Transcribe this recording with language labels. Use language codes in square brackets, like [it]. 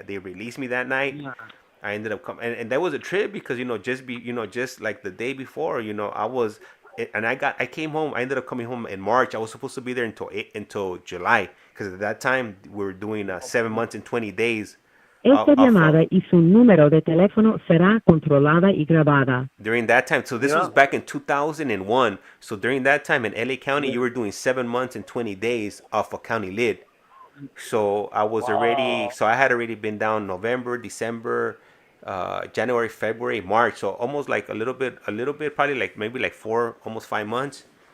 [en] They released me that night. I ended up coming, and that was a trip because just like the day before, you know, I came home. I ended up coming home in March. I was supposed to be there until July because at that time we were doing 7 months and 20 days. [es] Esta llamada y su número de teléfono será controlada y grabada. [en] During that time, so this was back in 2001. So during that time in LA County, you were doing 7 months and 20 days off a county lid. So I was I had already been down November, December, January, February, March. So almost like a little bit, probably like maybe like 4, almost 5 months.